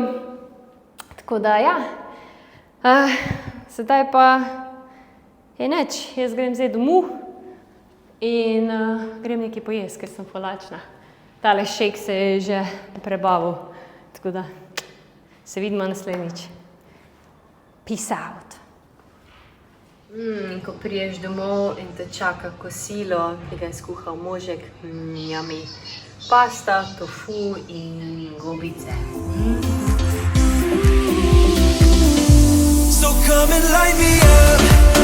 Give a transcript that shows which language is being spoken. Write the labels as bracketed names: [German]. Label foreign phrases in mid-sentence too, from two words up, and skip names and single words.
[Slovenian] Tako da sedaj pa je nič, jaz grem zdaj domov in grem nekaj pojesti, ker sem polačna. Tale šejk se je že prebavil, tako da se vidimo naslednjič. [English] Peace out. [Slovenian] Ko priješ domov in te čaka kosilo, ki ga je skuhal možek, yummy. Pasta, tofu in gobice. [English] So come and light me up.